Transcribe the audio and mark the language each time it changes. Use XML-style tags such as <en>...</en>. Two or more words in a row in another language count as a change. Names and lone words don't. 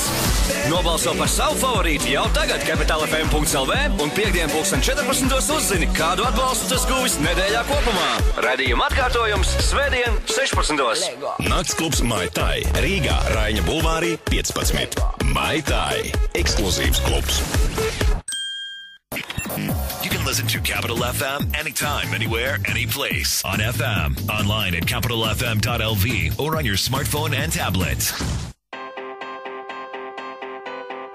<lv>Nobalso par savu favorītu jau tagad capitalfm.lv un piekdien 14:00 uzzini, kādu atbalstu tas guvis nedēļā kopumā. Radījuma atkārtojums svētdien 16:00. Naktsklubs Mai Tai Rīgā, Raiņa bulvārī 15. Mai Tai ekskluzīvs klubs.</lv> <en>You can listen to Capital FM anytime, anywhere, any place. On FM, online at capitalfm.lv, or on your smartphone and tablet.</en>